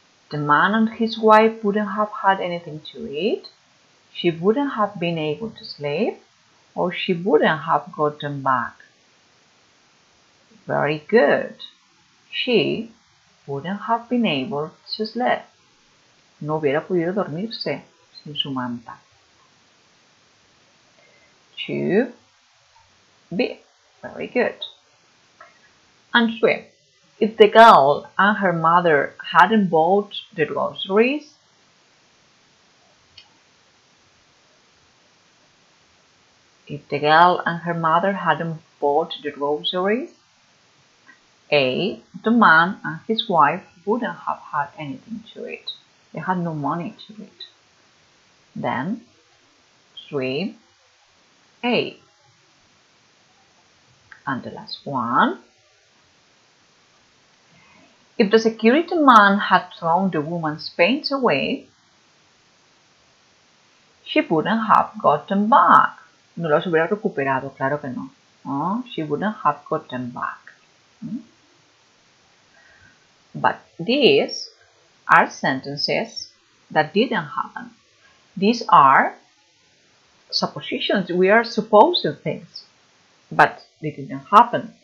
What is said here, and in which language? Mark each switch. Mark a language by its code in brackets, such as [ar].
[en] The man and his wife wouldn't have had anything to eat, she wouldn't have been able to sleep, or she wouldn't have gotten back. Very good. She wouldn't have been able to sleep. [es] No hubiera podido dormirse sin su manta. [en] 2B. Very good. And 3. If the girl and her mother hadn't bought the groceries, if the girl and her mother hadn't bought the groceries, A, the man and his wife wouldn't have had anything to eat. They had no money to eat. Then, 3A. And the last one. If the security man had thrown the woman's paints away, she wouldn't have got them back. [es] No los hubiera recuperado, claro que no. [en] Oh, she wouldn't have got them back. But these are sentences that didn't happen. These are suppositions. We are supposing things, but they didn't happen.